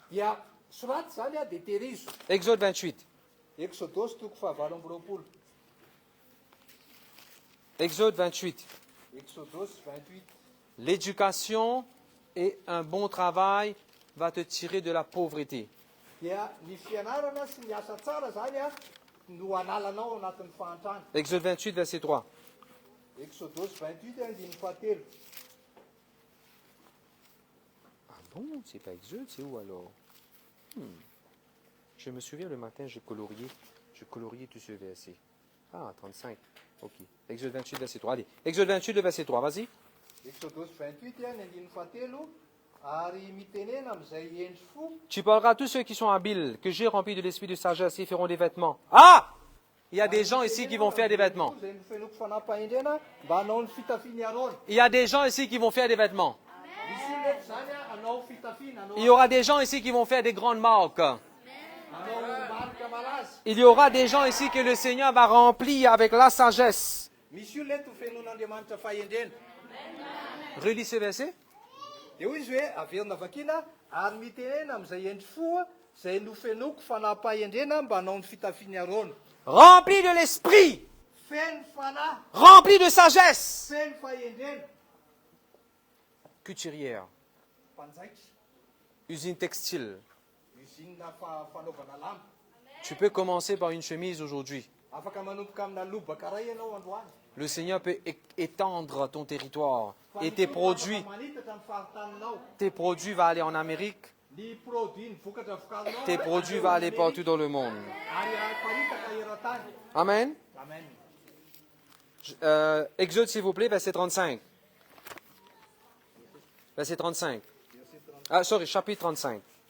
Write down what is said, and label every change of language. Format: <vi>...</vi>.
<mg>Dia soraty zany dia tehirizo.</mg> <fr>Exode 28.</fr> <mg>Exodosy toko fahavalo amby roapolo.</mg> <fr>Exode 28.</fr> <mg>Exodosy 28.</mg> <fr>L'éducation et un bon travail va te tirer de la pauvreté.</fr> <mg>dia ny fianarana sy ny asa tsara zany a no analanao anatin'ny fahantrana.</mg> <fr>Exode 28, verset 3.</fr> <mg>Exodus 28, andin'ny fahatelo.</mg> <fr>Ah bon, c'est pas Exode, c'est où alors? Je me souviens le matin, j'ai colorié tout ce verset. Ah, 35. Ok. Exode 28, verset 3. Allez, Exode 28, le verset 3, vas-y.</fr> <mg>Exodus 28, andin'ny fahatelo. Ary mitenena amin'izay endry fo.</mg> <fr>Tu parleras à tous ceux qui sont habiles, que j'ai remplis de l'esprit de sagesse, ils feront des vêtements. Ah! Il y a des gens ici qui vont faire des vêtements.</fr> <mg>Izay nofenoko fanapahendrena mba hanao ny fitafiany Aron.</mg> <fr>Il y a des gens ici qui vont faire des vêtements.</fr> <mg>Misy ndraiky zany a hanao fitafiana, hanao</mg> <fr>Il y aura des gens ici qui vont faire des grandes marques.</fr> <mg>hanao marika malaza.</mg> <fr>Il y aura des gens ici que le Seigneur va remplir avec la sagesse.</fr> <mg>Misy olona eto fenon'Andriamanitra fahendrena.</mg> <fr>Relis ce verset.</fr> <mg>Dia hoy izy hoe averina vakina ary mitenena amin'izay endry fo izay nofenoko fanapahendrena mba hanao ny fitafiany Aron.</mg> <fr>Rempli de l'esprit,</fr> <mg>Feno fanahy,</mg> <fr>rempli de sagesse.</fr> <mg>feno fahendrena.</mg> <fr>Couturière,</fr> <mg>Mpanjaitra,</mg> <fr>usine textile.</fr> <mg>usine fanaovana lamba.</mg> <fr>Tu peux commencer par une chemise aujourd'hui.</fr> <mg>Afaka manomboka amina lobaka ray ianao androany.</mg> <fr>Le Seigneur peut étendre ton territoire et tes produits</fr> <mg>Manitatra amin'ny faritaninao.</mg> <fr>vont aller en Amérique,</fr> <mg>Ny produit ny vokatra vokarinao.</mg> <fr>tes produits vont aller partout dans le monde.</fr> <mg>Ary paritaka eran-tany. Amen. Amen.</mg> <fr>Exode, s'il vous plaît, verset 35. Verset 35. Ah, sorry, chapitre 35.</fr>